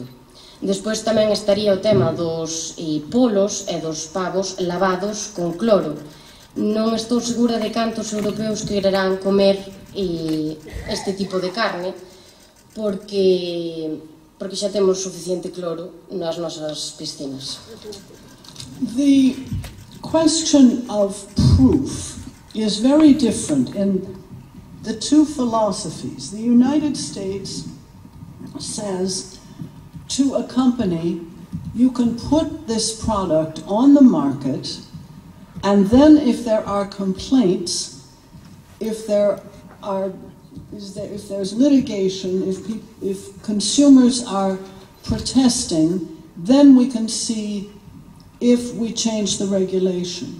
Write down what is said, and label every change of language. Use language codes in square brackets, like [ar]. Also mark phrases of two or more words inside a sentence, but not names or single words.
[gl] Despois tamén estaría o tema dos polos e dos pavos lavados con cloro. Non estou segura de cantos europeos quererán comer este tipo de carne porque xa temos suficiente cloro nas nosas piscinas. [en] The question of proof is very different in the two philosophies. The United States says to a company, you can put this product on the market, and then if there are complaints, if there's litigation, if consumers are protesting, then we can see if we change the regulation.